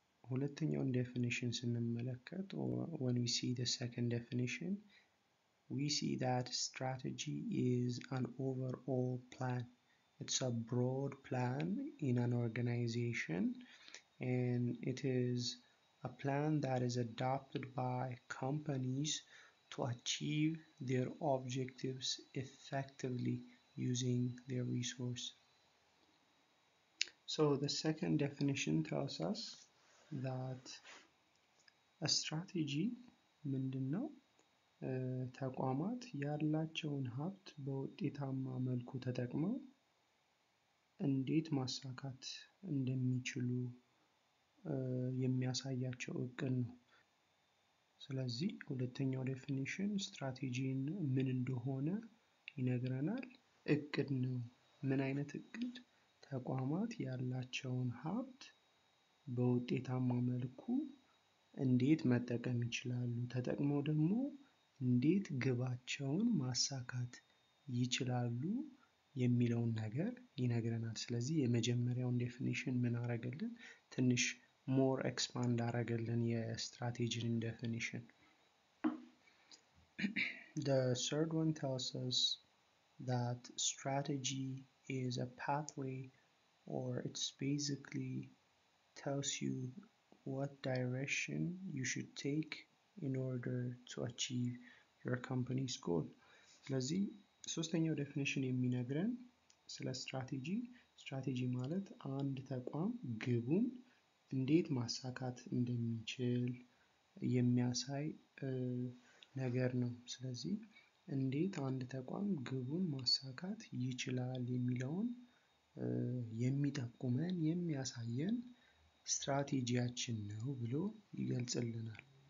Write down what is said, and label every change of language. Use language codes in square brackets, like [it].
[am] ሁለተኛውን ዴፊኒሽን ስንመለከት [en] when we see the second definition, we see that strategy is an overall plan. It's a broad plan in an organization, and it is a plan that is adopted by companies to achieve their objectives effectively using their resource. So the second definition tells us that a strategy [am] ምንድን ነው? ተቋማት ያላቸውን ሀብት በውጤታማ መልኩ ተጠቅመው እንዴት ማሳካት እንደሚችሉ የሚያሳያቸው እቅድ ነው። ስለዚህ ሁለተኛው ዴፊኒሽን ስትራቴጂን ምን እንደሆነ ይነግረናል። እቅድ ነው። ምን አይነት እቅድ? ተቋማት ያላቸውን ሀብት በውጤታማ መልኩ እንዴት መጠቀም ይችላሉ፣ ተጠቅመው ደግሞ እንዴት ግባቸውን ማሳካት ይችላሉ የሚለውን ነገር ይነግረናል። ስለዚህ የመጀመሪያውን ዴፊኒሽን ምን አረገልን? ትንሽ ሞር ኤክስፓንድ አረገልን የስትራቴጂን ዴፊኒሽን። [en] The third one tells us that strategy is a pathway or it's basically tells you what direction you should take in order to achieve your company's goal. [am] ስለዚህ ሶስተኛው ዴፊኒሽን የሚነግረን ስለ ስትራቴጂ ማለት አንድ ተቋም ግቡን እንዴት ማሳካት እንደሚችል የሚያሳይ ነገር ነው። ስለዚህ እንዴት አንድ ተቋም ግቡን ማሳካት ይችላል የሚለውን የሚጠቁመን የሚያሳየን ስትራቴጂያችን ነው ብሎ ይገልጽልናል።